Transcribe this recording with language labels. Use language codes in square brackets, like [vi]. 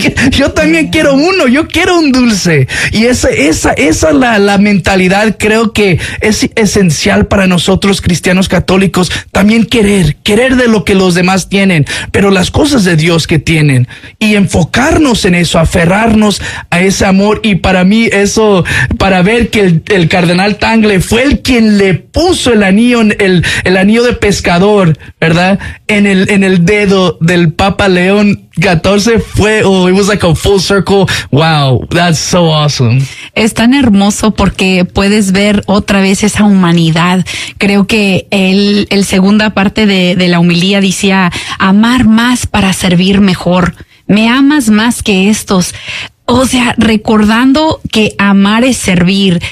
[es] Yo también quiero uno, yo quiero un dulce. Y esa es la mentalidad, creo que es esencial para nosotros cristianos católicos, también querer de lo que los demás tienen, pero las cosas de Dios que tienen, y enfocarnos en eso, aferrarnos a ese amor. Y para mí eso, para ver que el cardenal Tagle fue el quien le puso el anillo de pescador, ¿verdad? En el dedo del Papa León 14 fue, [en] oh, it was like a full circle. Wow, that's so awesome. [es] Es tan hermoso porque puedes ver otra vez esa humanidad. Creo que el segunda parte de la homilía decía, amar más para servir mejor. Me amas más que estos. O sea, recordando que amar es servir.